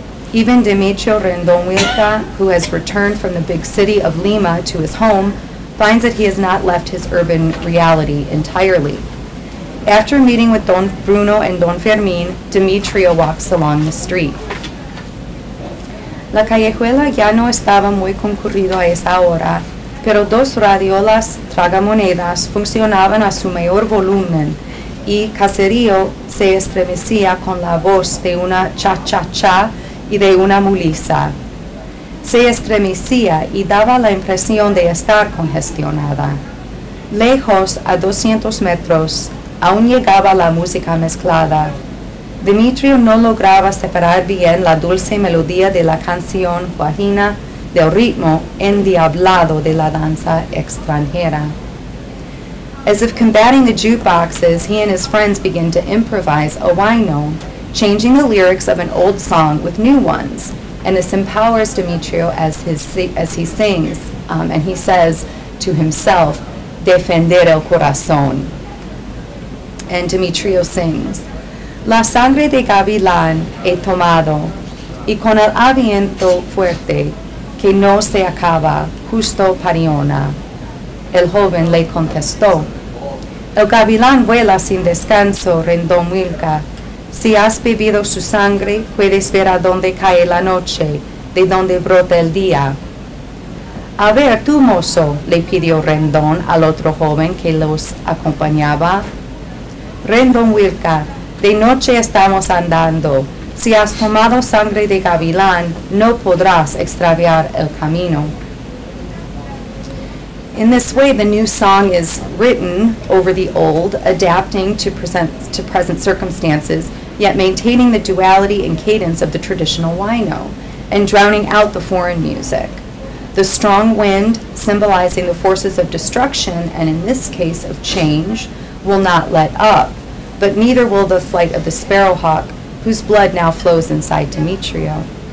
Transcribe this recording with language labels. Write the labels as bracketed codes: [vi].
[en] Even Demetrio Rendon Huilca, who has returned from the big city of Lima to his home, finds that he has not left his urban reality entirely. After meeting with Don Bruno and Don Fermín, Demetrio walks along the street. [es] La callejuela ya no estaba muy concurrido a esa hora, pero dos radiolas tragamonedas funcionaban a su mayor volumen y Caserío se estremecía con la voz de una cha-cha-cha y de una mulisa. Se estremecía y daba la impresión de estar congestionada. Lejos, a 200 metros, aún llegaba la música mezclada. Demetrio no lograba separar bien la dulce melodía de la canción guajina del ritmo endiablado de la danza extranjera. [en] As if combating the jukeboxes, he and his friends begin to improvise a huayno, changing the lyrics of an old song with new ones. And this empowers Demetrio as he sings, and he says to himself, [es] defender el corazón. [en] And Demetrio sings, [es] la sangre de gavilán he tomado, y con el aliento fuerte que no se acaba, justo pariona. El joven le contestó, el gavilán vuela sin descanso, Rendón Huilca. Si has bebido su sangre, puedes ver a dónde cae la noche, de dónde brota el día. A ver, tú, mozo, le pidió Rendón al otro joven que los acompañaba. Rendón Huilca, de noche estamos andando. Si has tomado sangre de gavilán, no podrás extraviar el camino. [en] In this way, the new song is written over the old, adapting to present circumstances, yet maintaining the duality and cadence of the traditional huayno, and drowning out the foreign music. The strong wind, symbolizing the forces of destruction, and in this case of change, will not let up, but neither will the flight of the sparrowhawk, whose blood now flows inside Demetrio.